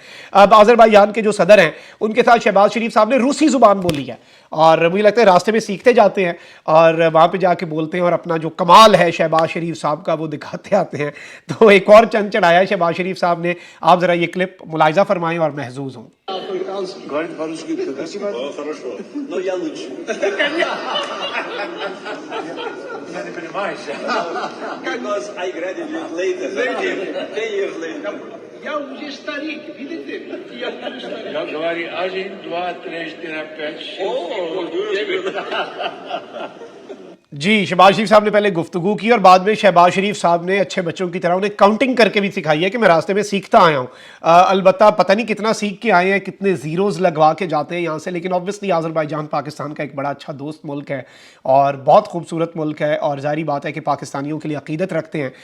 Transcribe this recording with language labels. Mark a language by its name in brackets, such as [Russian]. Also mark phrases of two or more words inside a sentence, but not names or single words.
[Urdu] اب آذربائیجان کے جو صدر ہیں ان کے ساتھ شہباز شریف صاحب نے روسی زبان بولی ہے، اور مجھے لگتا ہے راستے میں سیکھتے جاتے ہیں اور وہاں پہ جا کے بولتے ہیں، اور اپنا جو کمال ہے شہباز شریف صاحب کا وہ دکھاتے آتے ہیں. تو ایک اور چند چڑھایا شہباز شریف صاحب نے، آپ ذرا یہ کلپ ملاحظہ فرمائیں اور محسوس ہوں. [Russian] Говорит по-русски, спасибо. Хорошо. Но я лучше. Я не понимаю. [English] Because I graduated later. 10 years later. [Russian] Я уже старик, видите? Я уже старик. Я говорю 1, 2, 3, 4, 5, 6, 7. [Urdu] جی، شہباز شریف صاحب نے پہلے گفتگو کی اور بعد میں شہباز شریف صاحب نے اچھے بچوں کی طرح انہیں کاؤنٹنگ کر کے بھی سکھائی ہے کہ میں راستے میں سیکھتا آیا ہوں. البتہ پتا نہیں کتنا سیکھ کے آئے ہیں، کتنے زیروز لگوا کے جاتے ہیں یہاں سے، لیکن آبویسلی آذربائیجان پاکستان کا ایک بڑا اچھا دوست ملک ہے اور بہت خوبصورت ملک ہے، اور ظاہر بات ہے کہ پاکستانیوں کے لیے عقیدت رکھتے ہیں.